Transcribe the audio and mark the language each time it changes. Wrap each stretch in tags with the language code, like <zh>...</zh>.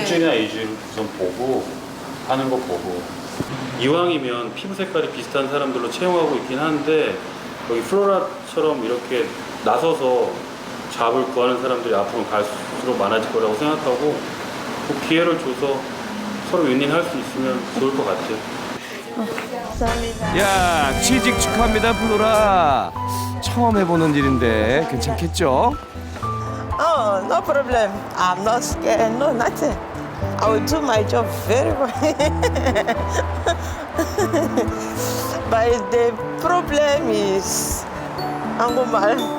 <ko>일주일이나 2주일 우선 보고 하는 거 보고 이왕이면 피부 색깔이 비슷한 사람들로 채용하고 있긴 한데 여기 플로라처럼 이렇게 나서서 잡을 구하는 사람들이 앞으로 갈수록 많아질 거라고 생각하고 그 기회를 줘서 서로 윈윈할 수 있으면 좋을 것 같아요. 야 취직 축하합니다 플로라. 처음 해보는 일인데 괜찮겠죠?</ko> <en>Oh, no problem. I'm not scared. No, nothing. I will do my job very well. But the problem is 한국말.</en>